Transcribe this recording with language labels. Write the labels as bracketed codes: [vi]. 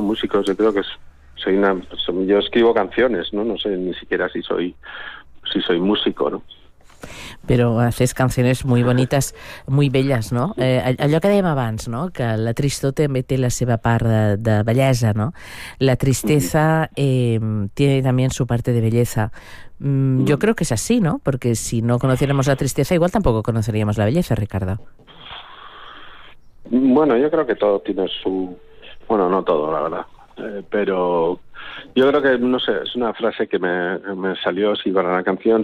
[es] Músicos, yo creo que yo escribo canciones, ¿no? No sé ni siquiera si soy músico, ¿no? Però haces canciones muy bonitas, muy bellas, ¿no? [ca] Allò que dèiem abans, ¿no? Que la tristor també té la seva part de bellesa, ¿no? [es] La tristesa tiene también su parte de belleza. Yo creo que es así, ¿no? Porque si no conociéramos la tristeza, igual tampoco conoceríamos la belleza, Ricardo. Bueno, yo creo que todo tiene su... Bueno, no todo, la verdad. Pero yo creo que, no sé, es una frase que me salió así para la canción.